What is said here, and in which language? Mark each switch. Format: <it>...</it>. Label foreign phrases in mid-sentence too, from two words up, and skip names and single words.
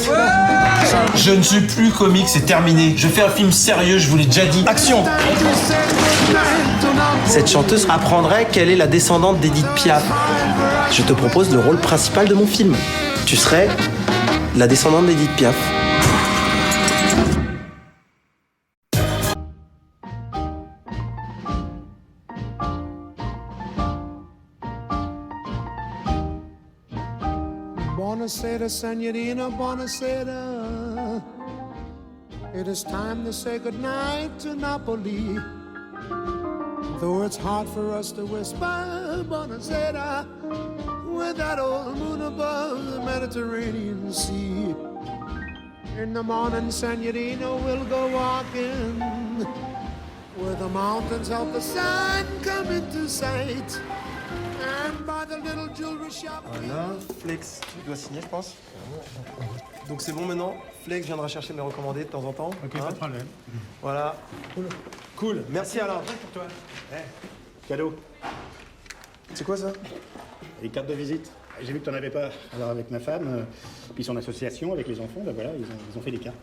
<fr>Je ne suis plus comique, c'est terminé. Je fais un film sérieux, je vous l'ai déjà dit. Action! Cette chanteuse apprendrait qu'elle est la descendante d'Edith Piaf. Je te propose le rôle principal de mon film. Tu serais la descendante d'Edith Piaf.</fr> <it>Buonasera, signorina, buonasera.</it> <en>It is time to say goodnight to Napoli. Though it's hard for us to whisper buonasera with that old moon above the Mediterranean Sea. In the morning, signorina, we'll go walking where the mountains help the sun come into sight. And by the little jewelry shop.</en> <fr>Voilà, Flex, tu dois signer, je pense. Donc c'est bon maintenant. Flex viendra chercher mes recommandés de temps en temps. Ok, pas de problème. Voilà. Cool. Merci Alain. Pour toi. Cadeau. C'est quoi ça? Les cartes de visite. J'ai vu que tu n'en avais pas. Alors avec ma femme, puis son association avec les enfants, ben voilà, ils ont fait des cartes.</fr>